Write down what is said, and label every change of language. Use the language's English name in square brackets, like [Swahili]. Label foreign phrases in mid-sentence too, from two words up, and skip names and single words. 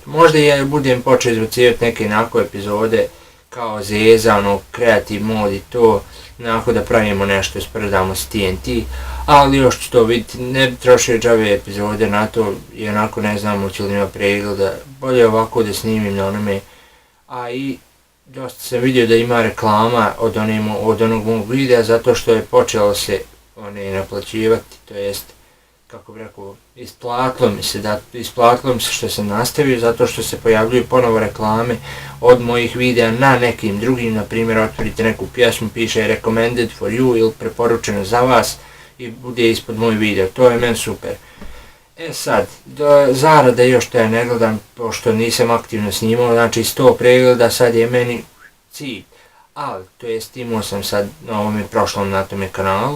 [Croatian] Možda ja budem počeo izbacivati neke onako epizode kao zezano, kreativ mod i to, onako da pravimo nešto, spredamo s TNT, ali još ću to vidjeti, ne bi trošio džave epizode na to i onako ne znam hoće li ima pregleda, bolje ovako da snimim na onome, a i dosta sam vidio da ima reklama od onog mog videa zato što je počelo se naplaćivati, to jest, kako bi rekao, isplatilo mi se što sam nastavio zato što se pojavljuju ponovo reklame od mojih videa na nekim drugim, na primjer otvorite neku pjesmu, piše [English] recommended for you [Croatian] ili preporučeno za vas i bude ispod moj video, to je meni super. E sad, zarada još to ja ne gledam pošto nisam aktivno snimao, znači 100 pregleda sad je meni cilj, ali to jest imao sam sad na ovome prošlom na tome kanalu.